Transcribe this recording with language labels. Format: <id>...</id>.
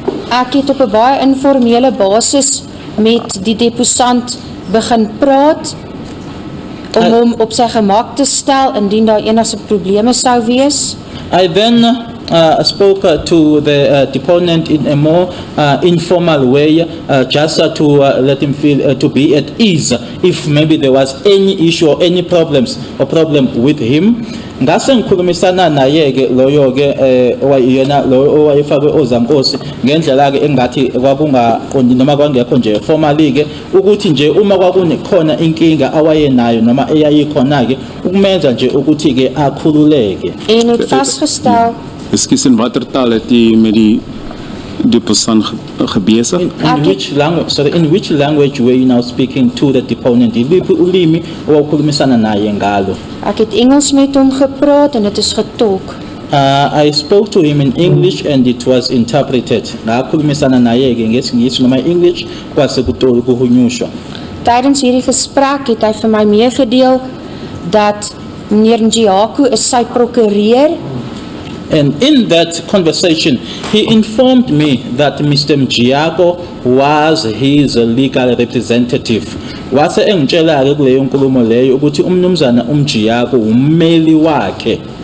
<af>Ek het op 'n baie informele basis met die deposant begin praat om hom op sy gemak te stel indien daar enige probleme sou wees.</af> <en>I then spoke to the deponent in a more informal way, just to let him feel to be at ease if maybe there was any issue or any problem with him.</en> <zu>Ngase ngikhulumisana naye ke loyo ke owayena lo owayefakwe ozankosi ngendlela ke engathi kwakungaqondi noma kwangekho nje formally ke ukuthi nje uma kwakunekhona inkinga awayenayo noma eyayikhona ke ukumenza nje ukuthi ke akhululeke.</zu> <af>En het vasgestel. Ekskuus, in watter taal het jy met die deposant gebesig?</af> <en>In which language were you now speaking to the deponent?</en> <zu>Iliphi ulimi owukhulumisana naye ngalo?</zu> <af>Ek het Engels met hom gepraat en dit is getolk.</af> <en>I spoke to him in English and it was interpreted.</en> <zu>Ngakhulumisana naye ke ngesingisi noma English kwase kuhunyushwa.</zu> <af>Tydens hierdie gesprek het hy vir my meegedeel dat meneer Mjiyaku is sy prokureur.</af> <en>And in that conversation, he informed me that Mr. Mjiyaku was his legal representative.</en> <zu>Wase engitshela ke kuleyo nkulumo leyo ukuthi umnumzana uMjiyaku ummeli wakhe.</zu>